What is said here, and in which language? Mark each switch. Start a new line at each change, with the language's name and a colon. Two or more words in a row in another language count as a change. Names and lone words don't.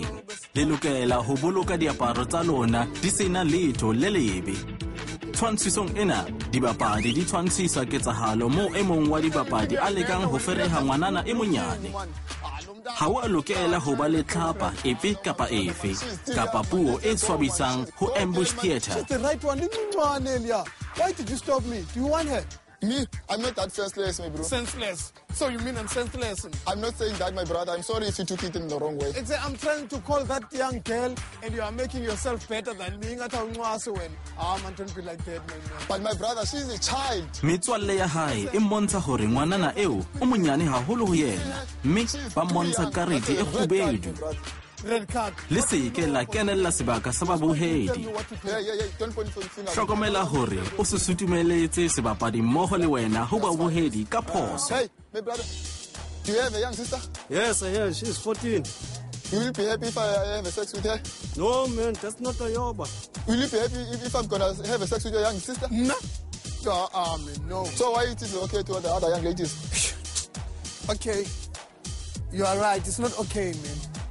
Southern Sotho: Le lokela ho boloka diaparo tsa lona di sena letho le lebe. Tshwantshisong ena, dibapadi di tshwantshisa ketsahalo moo e mong wa dibapadi a lekang ho fereha ngwanana e monyane. Ha wa lokela ho ba le tlhapa efe kapa efe kapa puo e swabisang ho Ambush Theatre.
English: Why did you stop me? Do you want her? Me? I'm not that senseless, my bro. Senseless? So you mean I'm senseless? I'm not saying that, my brother. I'm sorry if you took it in the wrong way. I'm trying to call that young girl and you are making yourself better than me. Man, don't be like that, man. But my brother, she's a child.
Southern Sotho: Metswalle ya hae e mmontsha hore ngwanana eo o monyane haholo ho yena, mme ba mmontsha karete e kgubedu.
English: Red Card.
Southern Sotho: Le se ke la kenella sebaka sa babohedi.
English: Don't point finger.
Southern Sotho: Hlokomela hore o se sutumeletse sebapadi mmoho le wena ho babohedi ka phoso.
English: Hey, my brother. Do you have a young sister? Yes, I have. She's 14. You will be happy if I have a sex with her? No, man, that's not a yoba. Will you be happy if I'm gonna have a sex with your young sister? No. Man, no. So why it is okay to the other young ladies? Okay. You are right. It's not okay, man.